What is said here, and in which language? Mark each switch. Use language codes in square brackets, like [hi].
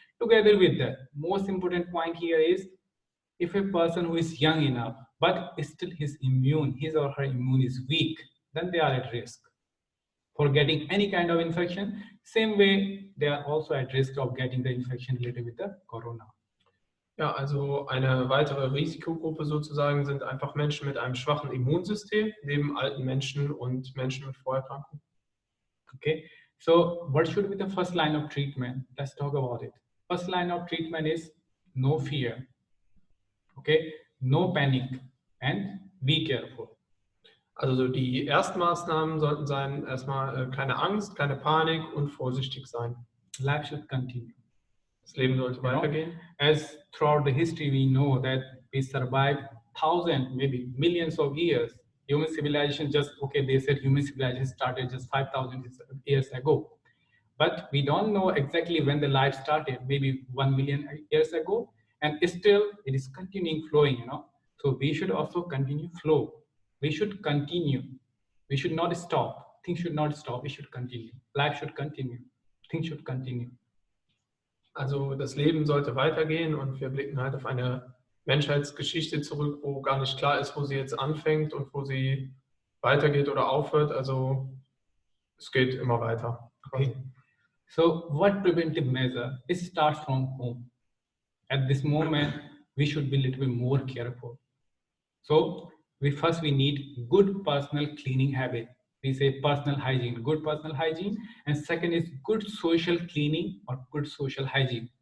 [en] Together with that, most important point here is, if a person who is young enough, but still his or her immune is weak, then they are at risk for getting any kind of infection. Same way, they are also at risk of getting the infection related with the corona. [de] Ja, also eine weitere Risikogruppe sozusagen sind einfach Menschen mit einem schwachen Immunsystem, neben alten Menschen und Menschen mit Vorerkrankungen. [en] Okay, so what should be the first line of treatment? Let's talk about it. First line of treatment is no fear, okay, no panic, and be careful. [de] Also die Erstmaßnahmen sollten sein, erstmal keine Angst, keine Panik und vorsichtig sein. [en] Life should continue. [de] Das Leben sollte weitergehen. [en] As throughout the history we know that we survived thousands, maybe millions of years. Human civilization they said human civilization started just 5,000 years ago. But we don't know exactly when the life started, maybe 1 million years ago, and still it is continuing flowing, So we should also continue flow. We should continue. We should not stop. Things should not stop. We should continue. Life should continue. Things should continue. [de] Also das Leben sollte weitergehen und wir blicken halt auf eine Menschheitsgeschichte zurück, wo gar nicht klar ist, wo sie jetzt anfängt und wo sie weitergeht oder aufhört. Also es geht immer weiter. Okay. [en] So what preventive measure? It starts from home. At this moment, we should be a little bit more careful. So we need good personal cleaning habit. We say personal hygiene, good personal hygiene. And second is good social cleaning or good social hygiene.